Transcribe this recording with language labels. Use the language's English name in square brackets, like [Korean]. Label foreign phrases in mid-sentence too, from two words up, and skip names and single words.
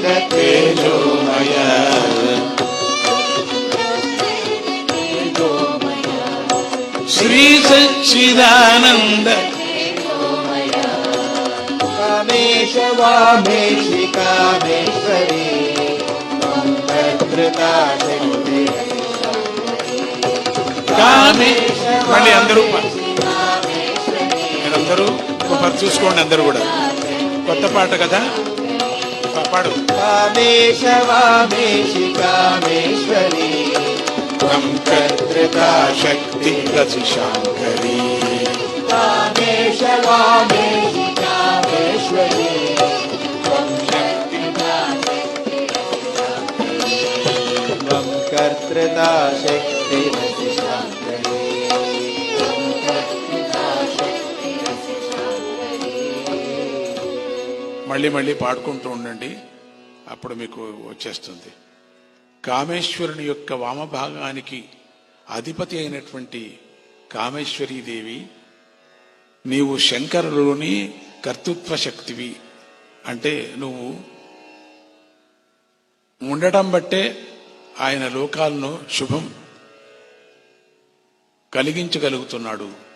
[Sanskrit] तेजोमय श्री सच्चिदानंद कामेश वामेशि कामेश्वरी कर्तृता शक्ति [Telugu] कामेश మళ్ళీ అందరూ మీరందరూ ఒకరు చూసుకోండి అందరూ కూడా కొత్త పాట కదా పాడు [Sanskrit] कामेश वामेशि कामेश्वरी कर्तृता शक्ति रसिशांकरी कामेश वामेशि कामेश्वरी त्वं कर्तृता शक्ति रसिशांकरी [Telugu] మళ్ళీ మళ్ళీ పాడుకుంటూ ఉండండి అప్పుడు మీకు వచ్చేస్తుంది. కామేశ్వరుని యొక్క వామభాగానికి అధిపతి అయినటువంటి కామేశ్వరీదేవి నీవు శంకరులోని కర్తృత్వ శక్తివి అంటే నువ్వు ఉండటం బట్టే ఆయన లోకాలను శుభం కలిగించగలుగుతున్నాడు.